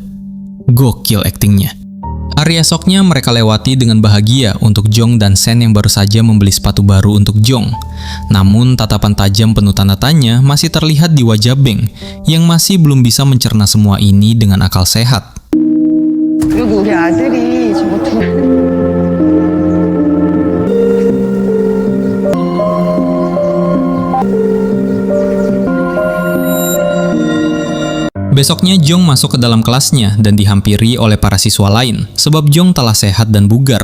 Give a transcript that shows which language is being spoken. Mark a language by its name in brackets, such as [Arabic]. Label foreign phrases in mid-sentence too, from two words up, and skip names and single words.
[Indonesian] Gokil aktingnya. Hari esoknya mereka lewati dengan bahagia untuk Jong dan Sen yang baru saja membeli sepatu baru untuk Jong. Namun tatapan tajam penuh tanda tanya masih terlihat di wajah Beng yang masih belum bisa mencerna semua ini dengan akal sehat. [Korean] 그리고 우리 아들이 저거 [Indonesian] Besoknya Jong masuk ke dalam kelasnya dan dihampiri oleh para siswa lain sebab Jong telah sehat dan bugar.